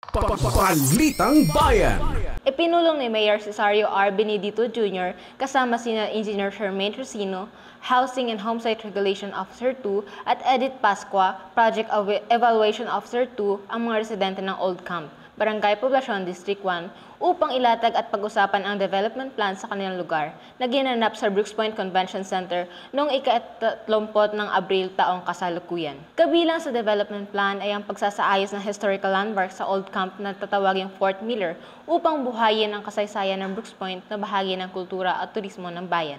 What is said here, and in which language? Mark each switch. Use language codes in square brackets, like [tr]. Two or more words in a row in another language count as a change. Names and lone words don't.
[tl] Balitang Bayan. Ipinulong ni Mayor Cesario R. Benedito Jr. kasama sina Engineer Shermaine Trusino, Housing and Homesite Regulation Officer 2 at Edith Pasqua, Project Evaluation Officer 2 ang mga residente ng Old Camp. Barangay Poblacion, District 1, upang ilatag at pag-usapan ang [en] development plan [tl] sa kanilang lugar na ginanap sa Brooks Point Convention Center noong ika-30 ng Abril taong kasalukuyan. Kabilang sa [en] development plan [tl] ay ang pagsasaayos ng [en] historical landmark [tl] sa Old Camp na tatawaging Fort Miller upang buhayin ang kasaysayan ng Brooks Point na bahagi ng kultura at turismo ng bayan.